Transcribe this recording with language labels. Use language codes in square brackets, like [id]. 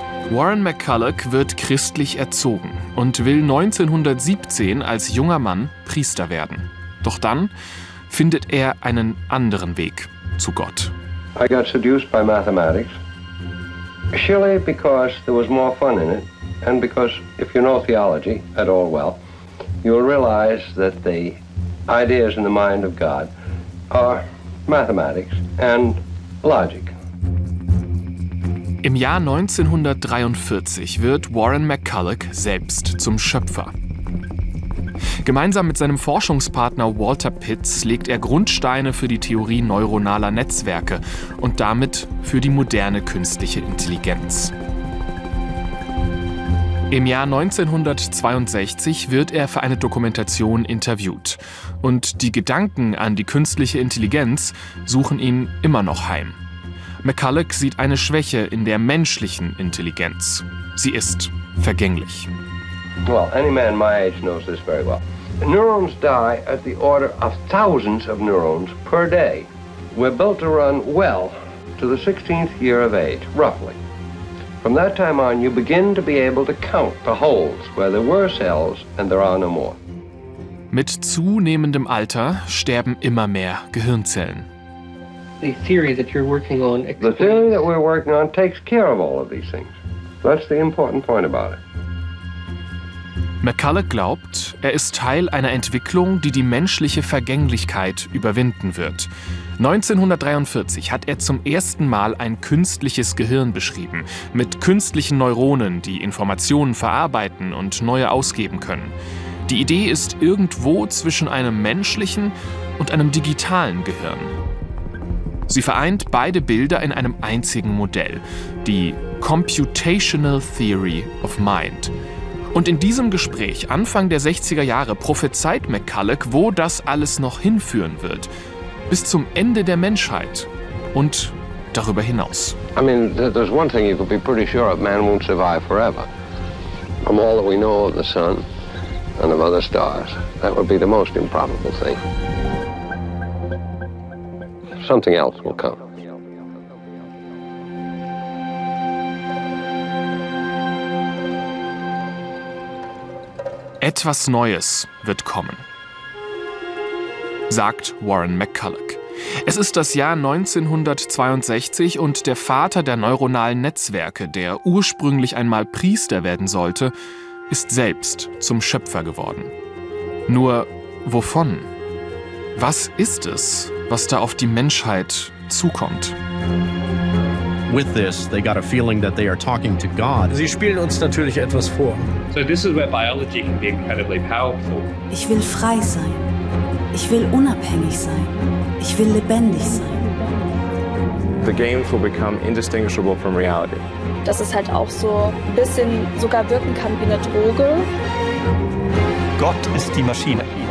[de] Warren McCulloch wird christlich erzogen und will 1917 als junger Mann Priester werden. Doch dann findet er einen anderen Weg zu Gott. [en] I got seduced by mathematics. Surely because there was more fun in it, and because if you know theology at all well, you'll realize that the ideas in the mind of God are mathematics and logic. [de] Im Jahr 1943 wird Warren McCulloch selbst zum Schöpfer. Gemeinsam mit seinem Forschungspartner Walter Pitts legt er Grundsteine für die Theorie neuronaler Netzwerke und damit für die moderne künstliche Intelligenz. Im Jahr 1962 wird er für eine Dokumentation interviewt. Und die Gedanken an die künstliche Intelligenz suchen ihn immer noch heim. McCulloch sieht eine Schwäche in der menschlichen Intelligenz. Sie ist vergänglich. [en] Well, any man my age knows this very well. Neurons die at the order of thousands of neurons per day. We're built to run well to the 16th year of age, roughly. From that time on, you begin to be able to count the holes where there were cells and there are no more. [de] Mit zunehmendem Alter sterben immer mehr Gehirnzellen. [en] The theory that we're working on takes care of all of these things. That's the important point about it. [de] McCulloch glaubt, er ist Teil einer Entwicklung, die die menschliche Vergänglichkeit überwinden wird. 1943 hat er zum ersten Mal ein künstliches Gehirn beschrieben, mit künstlichen Neuronen, die Informationen verarbeiten und neue ausgeben können. Die Idee ist irgendwo zwischen einem menschlichen und einem digitalen Gehirn. Sie vereint beide Bilder in einem einzigen Modell, die Computational Theory of Mind. Und in diesem Gespräch Anfang der 60er Jahre prophezeit McCulloch, wo das alles noch hinführen wird. Bis zum Ende der Menschheit und darüber hinaus. [en] I mean, there's one thing you could be pretty sure of, man won't survive forever. From all that we know of the sun and of other stars, that would be the most improbable thing. Something else will come. [de] Etwas Neues wird kommen, sagt Warren McCulloch. Es ist das Jahr 1962 und der Vater der neuronalen Netzwerke, der ursprünglich einmal Priester werden sollte, ist selbst zum Schöpfer geworden. Nur wovon? Was ist es, was da auf die Menschheit zukommt? [en] With this, they got a feeling that they are talking to God. [de] Sie spielen uns natürlich etwas vor. [en] So this is where biology can be incredibly powerful. [de] Ich will frei sein. Ich will unabhängig sein. Ich will lebendig sein. [en] The games will become indistinguishable from reality. [de] Dass es halt auch so ein bisschen sogar wirken kann wie eine Droge. Gott ist die Maschine.